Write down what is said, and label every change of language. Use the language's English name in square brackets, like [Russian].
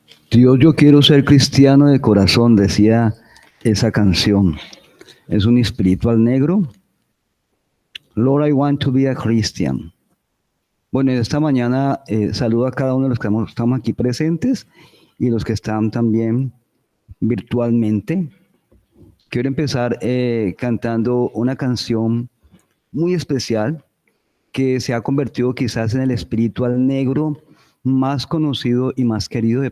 [Spanish] Dios, yo quiero ser cristiano de corazón, decía esa canción. Es un espiritual negro. [English] Lord, I want to be a Christian. [Spanish] Bueno, esta mañana saludo a cada uno de los que estamos aquí presentes y los que están también virtualmente. Quiero empezar cantando una canción muy especial que se ha convertido quizás en el espiritual negro más conocido y más querido.